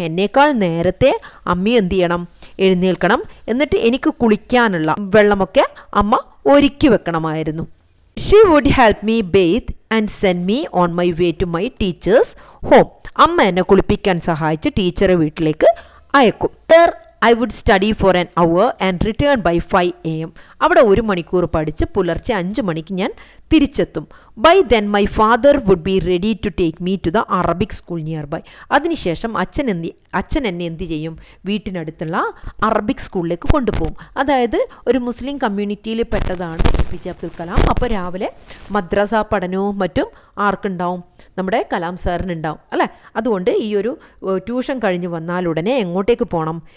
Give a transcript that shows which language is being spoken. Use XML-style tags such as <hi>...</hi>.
<ml>എന്നേക്കാൾ നേരത്തെ അമ്മയും എന്ത് ചെയ്യണം? എഴുന്നേൽക്കണം. എന്നിട്ട് എനിക്ക് കുളിക്കാനുള്ള വെള്ളമൊക്കെ അമ്മ ഒരുക്കി വെക്കണമായിരുന്നു.</ml> <en>She would help me bathe and send me on my way to my teacher's home.</en> <ml>അമ്മ എന്നെ കുളിപ്പിക്കാൻ സഹായിച്ച് ടീച്ചറെ വീട്ടിലേക്ക് അയക്കും.</ml> <en>I would study for an hour and return by 5 AM. അവിടെ 1 മണിക്കൂർ പഠിച്ച് പുലർച്ചെ 5 മണിക്ക് ഞാൻ തിരിച്ചെത്തും. By then my father would be ready to take me to the Arabic school nearby.</en> <ml>അതിനുശേഷം അച്ഛൻ എന്നെ എന്ത് ചെയ്യും? വീട്ടിനടുത്തുള്ള അറബിക് സ്കൂളിലേക്ക് കൊണ്ടുപോകും. അതായത് ഒരു മുസ്ലിം കമ്മ്യൂണിറ്റിയിൽ പെട്ടതാണ് APJ അബ്ദുൽ കലാം. അപ്പോൾ രാവിലെ മദ്രസ പഠനവും മറ്റും ആർക്കുണ്ടാവും? നമ്മുടെ കലാം സാറിനുണ്ടാവും അല്ലേ? അതുകൊണ്ട് ഈ ഒരു ട്യൂഷൻ കഴിഞ്ഞ് വന്നാലുടനെ എങ്ങോട്ടേക്ക് പോകണം?</ml>